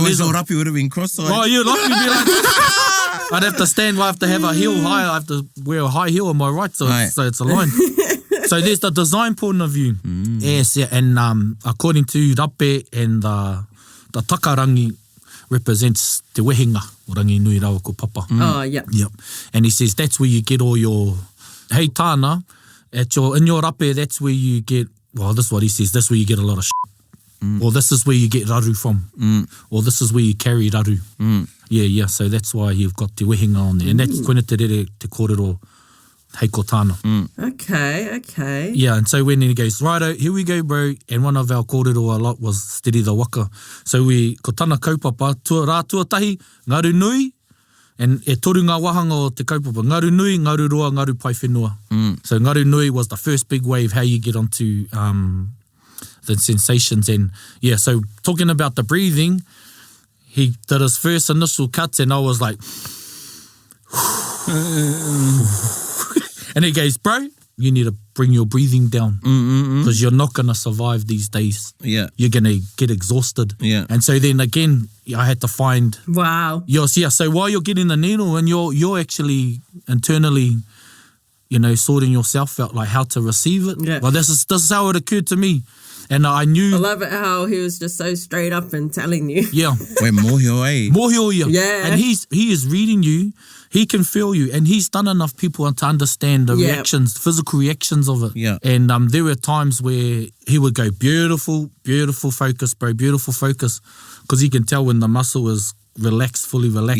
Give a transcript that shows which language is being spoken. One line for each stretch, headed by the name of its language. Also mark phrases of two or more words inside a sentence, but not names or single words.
English: Otherwise your rape would have been cross-eyed. Oh, yeah, like me be like this. I'd have to stand, I have to have a heel high, I have to wear a high heel on my right, so it's aligned. So there's the design point of view. Yes, yeah, and according to rape and the takarangi represents
Māori: te wehenga o rangi nui rawa ko papa.
English: Oh, yeah. Yep. And he says that's where you get all your,
Māori: hey tāna,
English: in your rape, that's where you get, well, this is what he says, that's where you get a lot of or this is where you get raru from, or this is where you carry raru. Yeah, so that's why you've got
Māori: te wehenga
English: on there. And that's
Māori: koina te rere te kōrero hei ko tāna.
English: Okay. Yeah, and so when he goes, righto, here we go, bro. And one of our kōrero a lot was steady the waka.
Māori: So ko tāna kaupapa, rā tuatahi, ngaru nui, and e toru ngā wahanga o te kaupapa, ngaru nui, ngaru roa, ngaru pai whenua.
English: So
Māori: ngaru nui
English: was the first big wave, how you get onto the sensations. And yeah, so talking about the breathing, he did his first initial cuts and I was like, and he goes, bro, you need to bring your breathing down because you're not going to survive these days. Yeah. You're going to get exhausted. Yeah. And so then again, I had to find... Wow. So while you're getting the needle and you're actually internally, sorting yourself out, like how to receive it. Yeah. Well, this is how it occurred to me. And I knew... I love it how he was just so straight up and telling you. Yeah. We're mohio, eh? Mohio, Yeah. And he is reading you. He can feel you. And he's done enough people to understand the reactions, physical reactions of it. Yeah. And there were times where he would go, beautiful, beautiful focus, bro, beautiful focus. Because he can tell when the muscle is relaxed, fully relaxed.